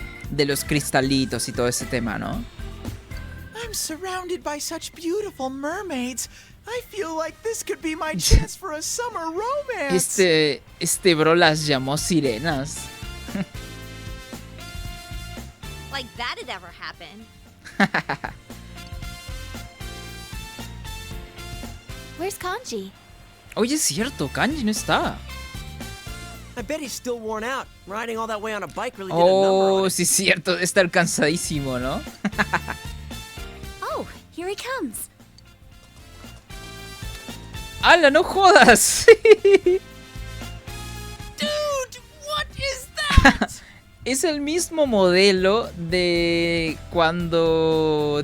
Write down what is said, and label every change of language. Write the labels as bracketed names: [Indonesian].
[Spanish] de los cristalitos y todo ese tema, ¿no? [English] I'm surrounded by such beautiful mermaids. I feel like this could be my chance for a summer romance. [Spanish] Este bro las llamó sirenas. [English] Like that'd ever happen. Where's Kanji? [Spanish] Oye, es cierto, Kanji no está. [English] I bet he's still worn out. Riding all that way on a bike really did a number on Oh, him. [Spanish] sí, es cierto, debe estar cansadísimo, ¿no? [English] Oh, here he comes. [Spanish] ¡Hala, no jodas! [English] Dude, what is that? [Spanish] Es el mismo modelo de cuando...